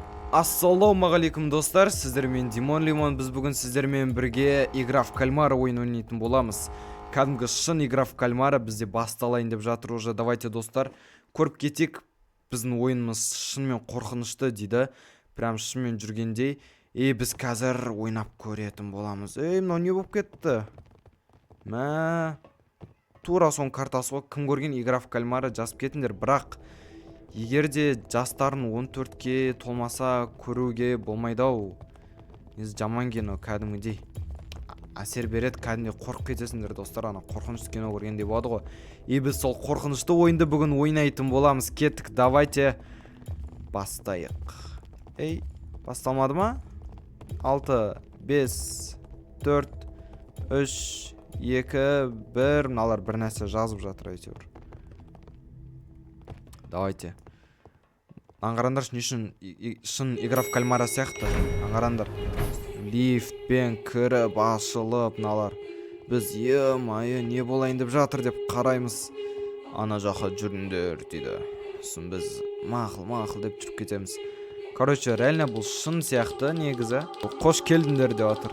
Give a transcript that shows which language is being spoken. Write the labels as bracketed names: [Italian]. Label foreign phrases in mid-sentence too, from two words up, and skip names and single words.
[Kazakh] Ассалаумағалейкум достар, сіздермен Димон Лимон. Біз бүгін сіздермен бірге игра в кальмара ойын ойнайтын боламыз. Кәдімгі шын игра в кальмара бізде басталайын деп жатыр уже. Давайте достар, көріп кетейік. Біздің ойынымыз шынымен қорқынышты дейді. Прям шынымен жүргендей. Біз қазір ойнап көретін боламыз. Мынау не болып кетті? Тура сон картасы ғой. Кім көрген игра в кальмара жазып кетіңдер. Бірақ егерде жастарын 14-ке толмаса көруге болмайды-ау. Жаман кино кәдімгідей әсер береді, кәдімгідей қорқып кетесіңдер достар, ана қорқынышты кино көргендей болады ғой. Біз сол қорқынышты ойынды бүгін ойнайтын боламыз. Кеттік, давайте бастайық. Басталмады ма? 6, 5, 4, 3, 2, 1. Мыналар бір нәрсе жазып жатыр әйтеуір. Давайте. Аңғарандар шын игра в кальмара сияқты. Аңғарандар. Лифтпен кіріп ашылып мыналар. Біз не болайын деп жатыр деп қараймыз. Ана жаққа жүріңдер дейді. Сосын біз мақыл деп жүріп кетеміз. [Russian] Короче, реально [Kazakh] бұл шын сияқты негізі. Қош келдіңдер деп жатыр.